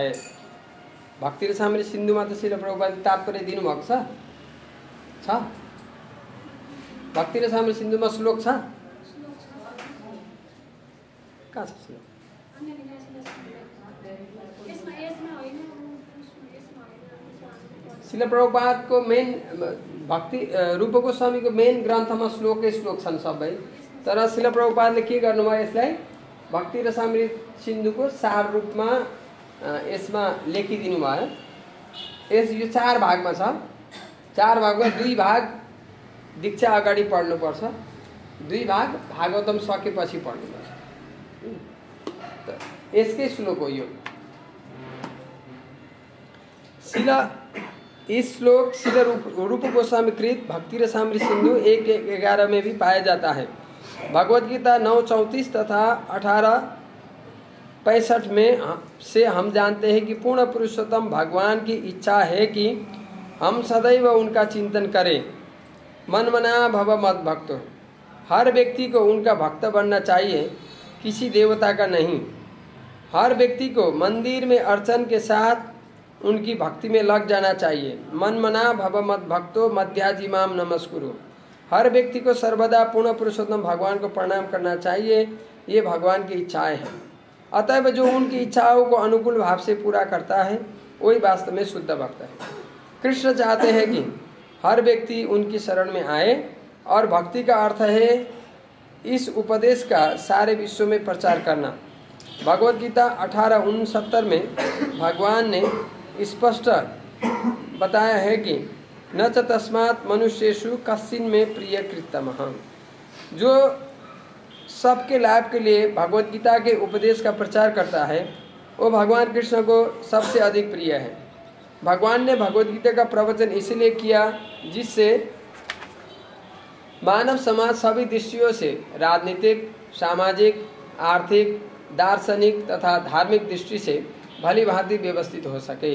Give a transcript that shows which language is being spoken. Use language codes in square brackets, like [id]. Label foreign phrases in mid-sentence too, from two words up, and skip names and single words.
[ne] भक्ति रसामृत सिंधु [hi] में तो [ne] श्रील प्रभुपाद तात्पर्य दिनुभएको छ। भक्ति रसामृत सिंधु में श्लोक छ कहाँ छ श्लोक? श्रील प्रभुपाद को मेन भक्ति रूप गोस्वामी को मेन ग्रंथ में श्लोक छन् सबै तर श्रील प्रभुपादले के गर्नुभयो यसलाई भक्ति रसामृत सिन्धुको सार रूपमा यसमा लेखिदिनु भयो। यस यो 4 भागमा छ। 4 भागमा 2 भाग दीक्षा अगाडि पढ्नुपर्छ दुई भाग भागवतम सकेपछि पढ्नुपर्छ। यसकै श्लोक हो यो। [hi] इस श्लोक श्रील रूप गोस्वामी कृत भक्ति रसामृत सिंधु 1:11 में भी पाया जाता है। भगवद गीता 9:34 तथा 18:65 में से हम जानते हैं कि पूर्ण पुरुषोत्तम भगवान की इच्छा है कि हम सदैव उनका चिंतन करें। [sa] मन मना भव मद भक्तो, [hi] हर व्यक्ति को उनका भक्त बनना चाहिए, किसी देवता का नहीं। हर व्यक्ति को मंदिर में अर्चन के साथ उनकी भक्ति में लग जाना चाहिए। [sa] मन मना भव मद भक्तो मध्याजिमाम नमस्कुरु, [hi] हर व्यक्ति को सर्वदा पूर्ण पुरुषोत्तम भगवान को प्रणाम करना चाहिए। ये भगवान की इच्छाएं हैं। अतएव जो उनकी इच्छाओं को अनुकूल भाव से पूरा करता है वही वास्तव में शुद्ध भक्त है। कृष्ण चाहते हैं कि हर व्यक्ति उनकी शरण में आए और भक्ति का अर्थ है इस उपदेश का सारे विश्व में प्रचार करना। भगवद गीता 18:69 में भगवान ने स्पष्ट बताया है कि [sa] न च तस्मात् मनुष्येषु कश्चिन में प्रिय कृतमः, [hi] जो सबके लाभ के लिए भगवद गीता के उपदेश का प्रचार करता है वो भगवान कृष्ण को सबसे अधिक प्रिय है। भगवान ने भगवद गीता का प्रवचन इसलिए किया जिससे मानव समाज सभी दृष्टियों से राजनीतिक, सामाजिक, आर्थिक, दार्शनिक तथा धार्मिक दृष्टि से भली भांति व्यवस्थित हो सके।